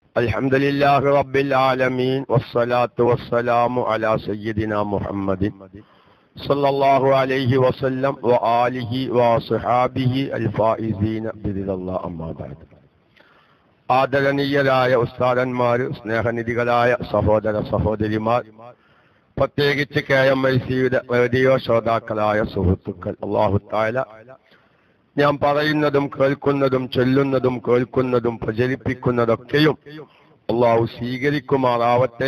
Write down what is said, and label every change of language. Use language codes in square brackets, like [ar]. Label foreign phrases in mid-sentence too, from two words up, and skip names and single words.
[ar] الحمد لله رب العالمين والصلاة والسلام على سيدنا محمد صلى الله عليه وسلم وآله وصحابه الفائزين برضا الله أما بعد. [ml] ആദരണീയരായ ഉസ്താദന്മാർ, സ്നേഹനിധികളായ സഹോദര സഹോദരിമാർ, പ്രത്യേകിച്ച് KMIC-യുടെ റേഡിയോ ശ്രോതാക്കളായ സുഹൃത്തുക്കൾ, [ar] الله تعالى [ml] ഞാൻ പറയുന്നതും കേൾക്കുന്നതും ചൊല്ലുന്നതും കേൾക്കുന്നതും പ്രചരിപ്പിക്കുന്നതൊക്കെയും അള്ളാഹു സ്വീകരിക്കുമാറാവട്ടെ.